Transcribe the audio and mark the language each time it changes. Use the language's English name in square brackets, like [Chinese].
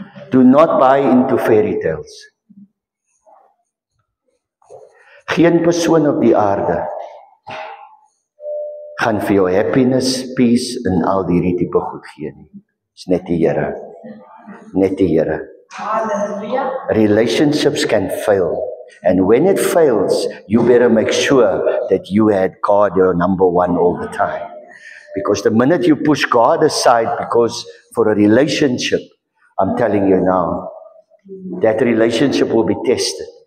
[English] Do not buy into fairy tales. [Afrikaans] Geen persoon op die aarde gaan vir jou happiness, peace en al die tipe goed gee nie. Dis net die Here. Net die Here. [English] Relationships can fail. And when it fails, you better make sure that you had God your number one all the time. Because the minute you push God aside because for a relationship, I'm telling you now, that relationship will be tested.